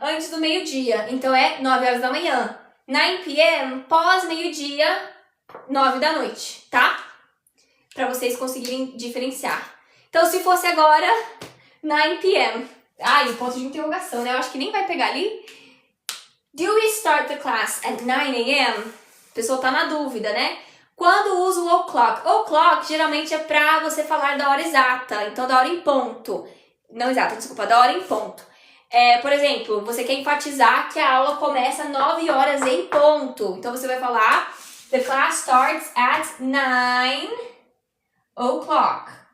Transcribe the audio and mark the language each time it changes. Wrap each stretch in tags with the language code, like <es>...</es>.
<pt>antes do meio-dia, então é 9 horas da manhã. 9 p.m. pós-meio-dia, 9 da noite, tá? Pra vocês conseguirem diferenciar. Então, se fosse agora, 9 p.m. Ai, ponto de interrogação, né? Eu acho que nem vai pegar ali.</pt> <en>Do we start the class at 9 a.m.?</en> <pt>A pessoa tá na dúvida, né? Quando usa o o'clock? O'clock geralmente é pra você falar da hora exata, então da hora em ponto. Não exata, desculpa, da hora em ponto. Por exemplo, você quer enfatizar que a aula começa 9 horas em ponto. Então você vai falar:</pt> <en>The class starts at 9 o'clock.</en>